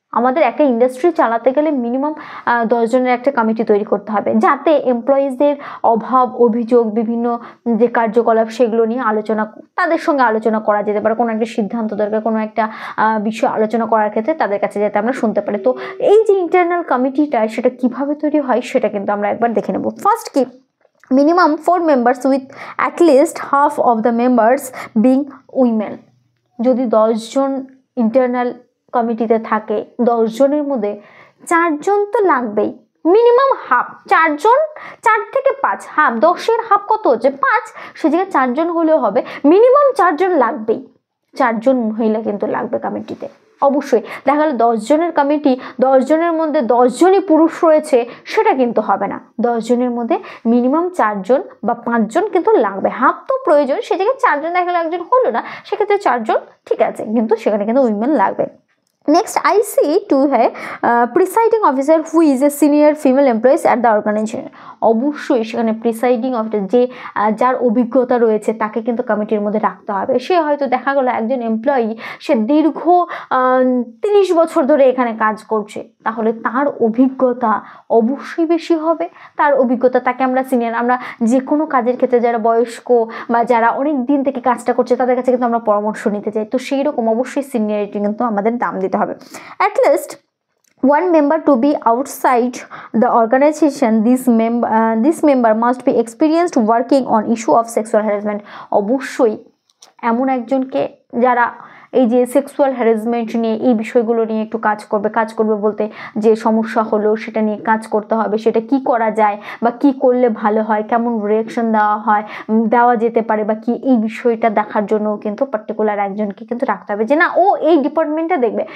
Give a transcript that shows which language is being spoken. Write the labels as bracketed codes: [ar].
[bn] আমাদের একটা ইন্ডাস্ট্রি চালাতে গেলে মিনিমাম 10 জনের একটা কমিটি তৈরি করতে হবে, যাতে এমপ্লয়িজদের অভাব অভিযোগ বিভিন্ন যে কার্যকলাপ সেগুলো নিয়ে তাদের সঙ্গে আলোচনা করা যেতে পারে। কোনো একটা সিদ্ধান্ত দরকার, কোনো একটা বিষয় আলোচনা করার ক্ষেত্রে তাদের কাছে যাতে আমরা শুনতে পারি। তো এই যে ইন্টারনাল কমিটিটা সেটা কিভাবে তৈরি হয় সেটা কিন্তু আমরা একবার দেখে নেব। ফার্স্ট কি, [en] minimum 4 members with at least half of the members being women। [bn] যদি 10 জন ইন্টারনাল কমিটিতে থাকে, 10 জনের মধ্যে 4 জন তো লাগবেই, মিনিমাম হাফ, 4 জন, 4 থেকে 5, হাফ, 10-এর হাফ কত হচ্ছে 5, সে জায়গায় 4 জন হলেও হবে, মিনিমাম 4 জন লাগবেই। 4 জন মহিলা কিন্তু লাগবে কমিটিতে অবশ্যই। দেখা গেল 10 জনের কমিটি, 10 জনের মধ্যে 10 জনই পুরুষ রয়েছে, সেটা কিন্তু হবে না। 10 জনের মধ্যে মিনিমাম 4 জন বা 5 জন কিন্তু লাগবে, হাফ তো প্রয়োজন, সে জায়গায় 4 জন দেখা গেল একজন হলো না, সেক্ষেত্রে 4 জন ঠিক আছে, কিন্তু সেখানে কিন্তু উইমেন লাগবে। [en] Next, I see to have presiding officer who is a senior female employees at the organization। [bn] অবশ্যই সেখানে প্রিসাইডিং অফিসার যে যার অভিজ্ঞতা রয়েছে তাকে কিন্তু কমিটির মধ্যে রাখতে হবে। সে হয়তো দেখা গেল একজন এমপ্লয়ি, সে দীর্ঘ 30 বছর ধরে এখানে কাজ করছে, তাহলে তার অভিজ্ঞতা অবশ্যই বেশি হবে। তার অভিজ্ঞতা, তাকে আমরা সিনিয়র, আমরা যে কোনো কাজের ক্ষেত্রে যারা বয়স্ক বা যারা অনেক দিন থেকে কাজটা করছে তাদের কাছে কিন্তু আমরা পরামর্শ নিতে চাই, তো সেই রকম অবশ্যই সিনিয়রিটি কিন্তু আমাদের দাম দিতে হবে। [en] At least one member to be outside the organization. This member must be experienced working on issue of sexual harassment। [bn] অবশ্যই এমন একজনকে যারা এই যে সেক্সুয়াল হ্যারাসমেন্ট নিয়ে এই বিষয়গুলো নিয়ে একটু কাজ করবে বলতে যে সমস্যা হলো সেটা নিয়ে কাজ করতে হবে, সেটা কি করা যায় বা কি করলে ভালো হয়, কেমন রিঅ্যাকশন দেওয়া যেতে পারে বা কি, এই বিষয়টা দেখার জন্য কিন্তু পার্টিকুলার একজনকে কিন্তু রাখতে হবে, যে না ও এই ডিপার্টমেন্টটা দেখবে।